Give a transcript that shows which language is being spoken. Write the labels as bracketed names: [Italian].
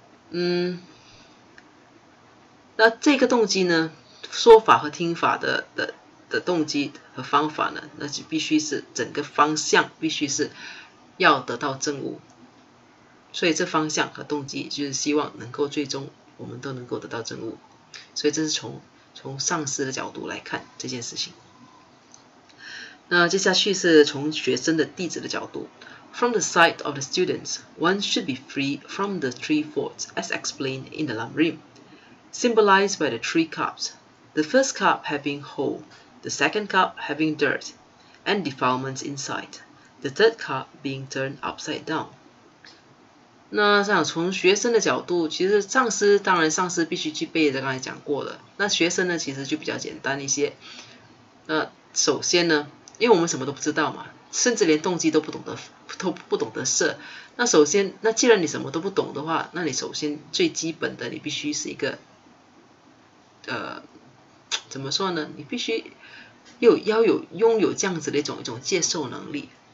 [Chinese] 那这个动机呢，说法和听法的动机和方法呢，那就必须是整个方向必须是要得到证悟。所以这方向和动机就是希望能够最终我们都能够得到证悟。所以这是从上师的角度来看这件事情。那接下去是从学生的弟子的角度。 [English] From the side of the students, one should be free from the three faults as explained in the Lamrim, symbolized by the three cups, the first cup having hole, the second cup having dirt and defilements inside, the third cup being turned upside down. [Chinese] 那这样从学生的角度，其实上师必须具备的，刚才讲过了。那学生呢，其实就比较简单一些。首先呢，因为我们什么都不知道嘛，甚至连动机都不懂得设。那首先，那既然你什么都不懂的话，那你首先最基本的，你必须是一个怎么说呢？你必须拥有这样子的一种接受能力。